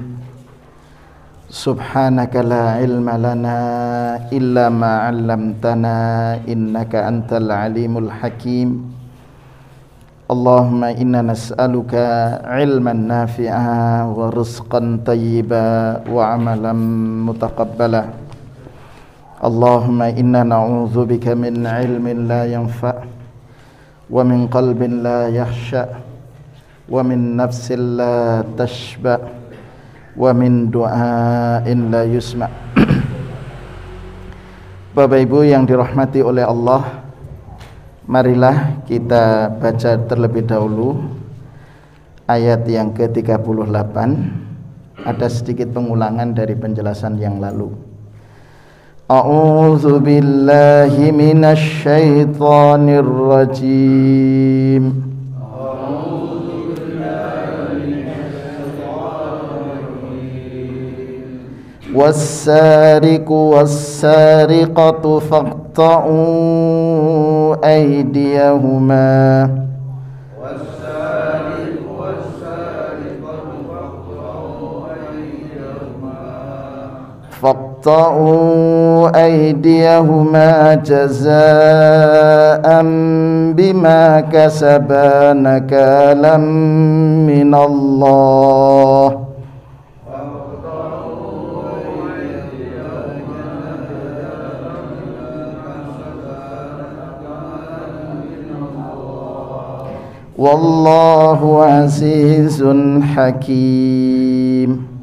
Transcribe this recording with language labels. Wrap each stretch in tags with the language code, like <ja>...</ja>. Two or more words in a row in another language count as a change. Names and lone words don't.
<ar>سبحانك لا علم لنا إلا ما علمتنا إنك أنت العليم الحكيم. اللهم إنا نسألك علما نافعا ورزقا طيبا وعملا متقبلا. اللهم إنا نعوذ بك من علم لا ينفع ومن قلب لا يخشع ومن نفس لا تشبع ومن دعاء لا يسمع'.</ar> <id>Bapak Ibu yang dirahmati oleh Allah, marilah kita baca terlebih dahulu ayat yang ke-38. Ada sedikit pengulangan dari penjelasan yang lalu.</id> <ar>أعوذ بالله من الشيطان الرجيم. والسارق والسارقة فاقطعوا أيديهما فاقطعوا أيديهما جزاء بما كسبا نكالا من الله. والله عزيز حكيم.</ar>